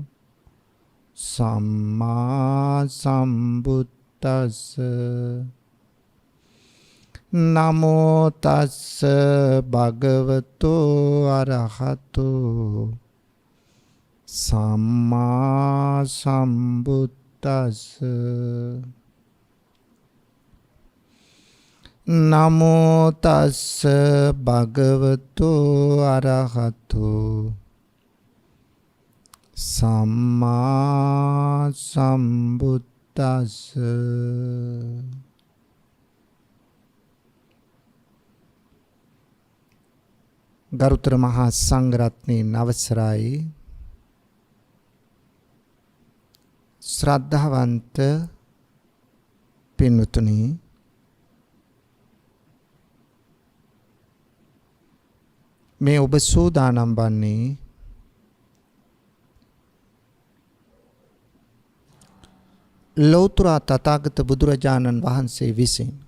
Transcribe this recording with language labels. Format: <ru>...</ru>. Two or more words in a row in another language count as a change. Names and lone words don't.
<pi>සම්මා සම්බුද්දස්ස නමෝ තස්ස භගවතෝ අරහතෝ සම්මා සම්බුද්දස්ස නමෝ තස්ස භගවතෝ අරහතෝ සම්මා සම්බුද්දස්ස</pi> <si>ගරුතර මහා සංඝරත්නයන් අවසරයි ශ්‍රද්ධාවන්ත පින්වතුනි මේ ඔබ සූදානම් වන්නේ ලෞතර තථාගත බුදුරජාණන් වහන්සේ විසින්</si>